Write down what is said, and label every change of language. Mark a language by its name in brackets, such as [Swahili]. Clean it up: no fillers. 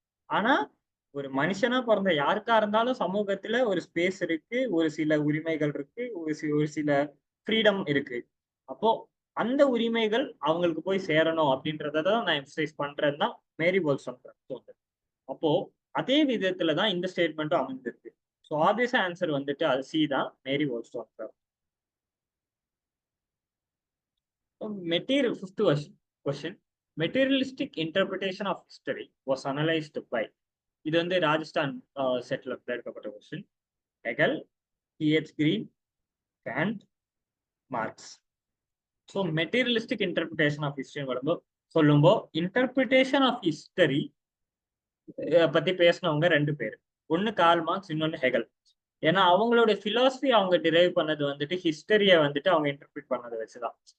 [Tamil] ஆனா ஒரு மனுஷனா பிறந்த யாருக்கா இருந்தாலும் சமூகத்துல ஒரு ஸ்பேஸ் இருக்கு, ஒரு சில உரிமைகள் இருக்கு, ஒரு சில ஃப்ரீடம் இருக்கு. அப்போ அந்த உரிமைகள் அவங்களுக்கு போய் சேரணும் அப்படின்றத தான் நான் எம்ஃபசைஸ் பண்றேன்னு தான் மேரி wollstonecraft தோணுது. அப்போ அதே விதத்துல தான் இந்த ஸ்டேட்மெண்ட்டும் அமைஞ்சிருக்கு. ஸோ ஆப்வியஸ் ஆன்சர் வந்துட்டு அது சி தான், மேரி wollstonecraft. [English] Fifth question, materialistic interpretation of history was analyzed by, இது வந்து ராஜஸ்தான் செட்ல எடுக்கப்பட்ட கொஸ்டின். [Tamil] Hegel, T.H. Green, Kant, marks. So materialistic interpretation of history சொல்லும்போது இன்டர்பிரிட்டேஷன் ஆஃப் ஹிஸ்டரி பத்தி பேசினவங்க ரெண்டு பேர், ஒன்னு கார்ல் மார்க்ஸ், இன்னொன்னு ஹெகல். ஏன்னா அவங்களுடைய பிலாசபி அவங்க டிரைவ் பண்ணது வந்துட்டு ஹிஸ்டரியை வந்துட்டு அவங்க இன்டர்பிரிட் பண்ணதை வச்சுதான்.